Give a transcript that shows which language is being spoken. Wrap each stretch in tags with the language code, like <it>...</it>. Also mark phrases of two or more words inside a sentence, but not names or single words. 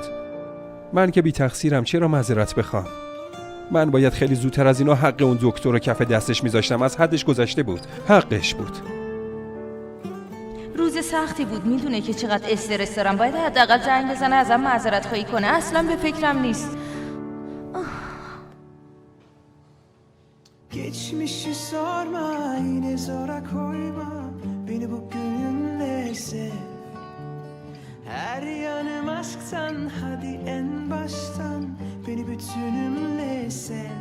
<fa>من که بی تقصیرم، چرا معذرت بخوام؟ من باید خیلی زودتر از اینا حق اون دکتر رو کف دستش میذاشتم. از حدش گذشته بود. حقش بود. روز سختی بود، میدونه که چقدر استرس دارم. باید حداقل زنگ بزنه ازم معذرت خواهی کنه. اصلا به فکرم نیست.</fa> <tr>Geçmişi sorma, yine zora koyma, beni bugünle sev. Her yanım aşktan, hadi en baştan, beni bütünümle sev.</tr>